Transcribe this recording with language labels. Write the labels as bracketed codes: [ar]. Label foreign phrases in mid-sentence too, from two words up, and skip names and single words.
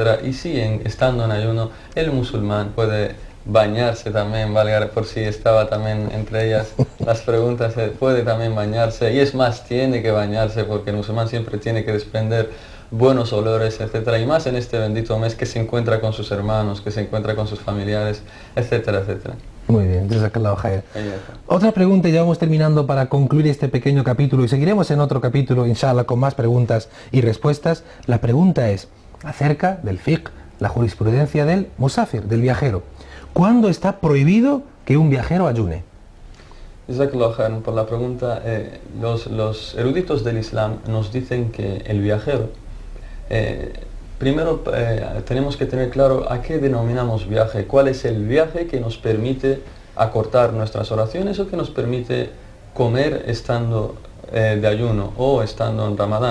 [es] Y sí, estando en ayuno, el musulmán puede bañarse también, valga por si estaba también entre ellas las preguntas, puede también bañarse, y es más, tiene que bañarse, porque el musulmán siempre tiene que desprender buenos olores, etcétera, y más en este bendito mes que se encuentra con sus hermanos, que se encuentra con sus familiares, etcétera, etcétera. Muy bien, [ar] جزاك الله خير. [es] Ahí está. Otra pregunta y ya vamos terminando para concluir este pequeño capítulo y seguiremos en otro capítulo, inshallah, con más preguntas y respuestas. La pregunta es acerca del fiqh, la jurisprudencia del musafir, del viajero. ¿Cuándo está prohibido que un viajero ayune? [ar] جزاك الله خيرا [es] por la pregunta. Los eruditos del Islam nos dicen que el viajero, primero tenemos que tener claro a qué denominamos viaje, cuál es el viaje que nos permite acortar nuestras oraciones o que nos permite comer estando de ayuno o estando en Ramadán.